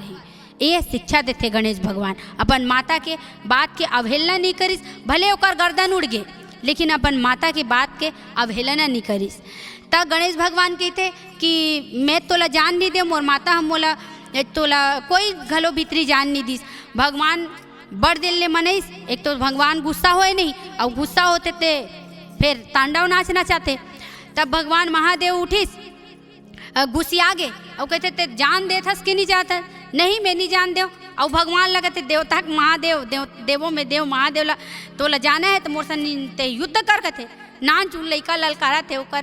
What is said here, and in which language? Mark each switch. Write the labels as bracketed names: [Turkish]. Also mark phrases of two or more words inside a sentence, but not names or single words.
[Chhattisgarhi] ये शिक्षा देते गणेश भगवान। अपन माता के बात के अवहेलना नहीं करिस, भले ओकर गर्दन उड़ गे, लेकिन अपन माता के बात के अवहेलना नहीं करिस। तब गणेश भगवान कहते कि मैं तोला जान नहीं दे, मोर माता हम मोला तोला कोई घलो भीतरी जान नहीं दिस। भगवान बड़ दिल ले मनईस, एक तो भगवान गुस्सा होए नहीं, और गुस्सा होते ते फिर तांडव नाचना चाहते। तब भगवान महादेव उठिस गुस्सिया गे और कहते ते जान दे थस कि नहीं जाता, नहीं मैं नहीं जान दे। और भगवान लगते देवता महादेव देवों में देव महादेव ला तोला जाना है तो मोर से युद्ध कर कथे नान चूल लइका ललकारा थे ओकर।